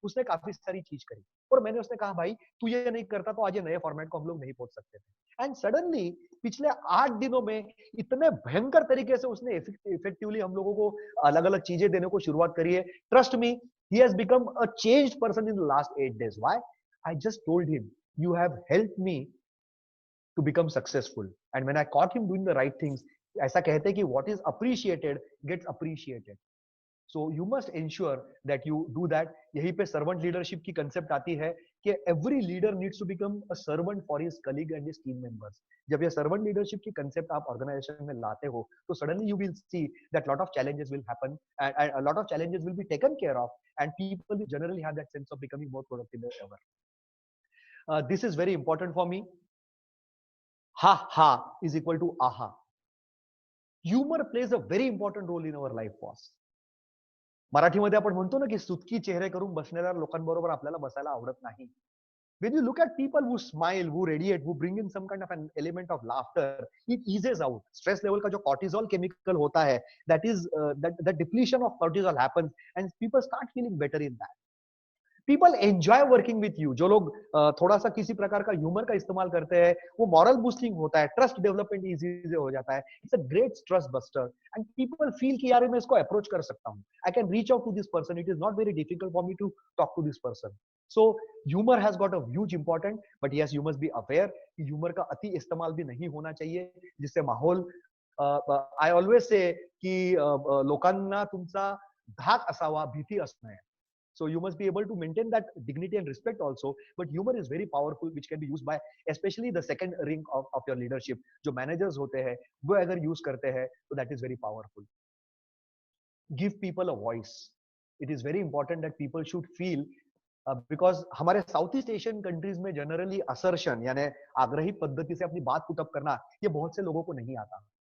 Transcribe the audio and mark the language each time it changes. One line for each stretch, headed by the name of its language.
Hindi: उसने काफी सारी चीज करी और मैंने उसने कहा भाई तू ये नहीं करता तो आज ये नए फॉर्मेट को हम लोग नहीं पहुंच सकते थे। एंड सडनली पिछले 8 दिनों में इतने भयंकर तरीके से उसने इफेक्टिवली हम लोगों को अलग अलग चीजें देने को शुरुआत करी है।
English: Trust me, he has become a changed person in the last 8 days। Why? I just told him you have helped me to become successful, and when I caught him doing the right things,
Hindi: ऐसा कहते हैं कि
English: what is appreciated gets appreciated, so you must ensure that you do that।
Hindi: यहीं पे servant leadership की concept आती है कि
English: every leader needs to become a servant for his colleague and his team members।
Hindi: जब ये servant leadership की concept आप organization में लाते हो तो
English: suddenly you will see that lot of challenges will happen and a lot of challenges will be taken care of, and people will generally have that sense of becoming more productive than ever। This is very important for me। Ha ha is equal to aha। Humor plays a very important role in our life, boss।
Marathi: मराठीमध्ये आपण म्हणतो ना की सुटकी चेहरे करून बसणाऱ्या लोकांबरोबर आपल्याला बसायला आवडत नाही।
English: When you look at people who smile, who radiate, who bring in some kind of an element of laughter, it eases out stress level
Hindi: का जो cortisol chemical होता है,
English: that is that depletion of cortisol happens and people start feeling better in that। People enjoy working with you.
Hindi: जो लोग थोड़ा सा किसी प्रकार का ह्यूमर का इस्तेमाल करते हैं, वो मॉरल बूस्टिंग होता है, ट्रस्ट डेवलपमेंट इजी हो जाता है।
English: it's a great trust buster and people feel
Hindi: कि यार मैं इसको अप्रोच कर सकता हूँ,
English: I can reach out to this person, it is not very difficult for me to talk to this person. So humour has got a huge important, but yes you must be aware
Hindi: कि humour का अति इस्तेमाल भी नहीं होना चाहिए, जिससे माहौल
Marathi: आय ऑलवेज से की लोकांना तुमचा धाक असावा, भीती असू नये.
English: So you must be able to maintain that dignity and respect also. But humor is very powerful, which can be used by especially the second ring of your leadership.
Hindi: जो managers होते हैं, वो अगर use करते हैं, तो
English: that is very powerful. Give people a voice. It is very important that people should feel because
Hindi: हमारे south east Asian countries में जनरली असर्शन यानी आग्रही पद्धति से अपनी बात पुट अप करना, ये बहुत से लोगों को नहीं आता.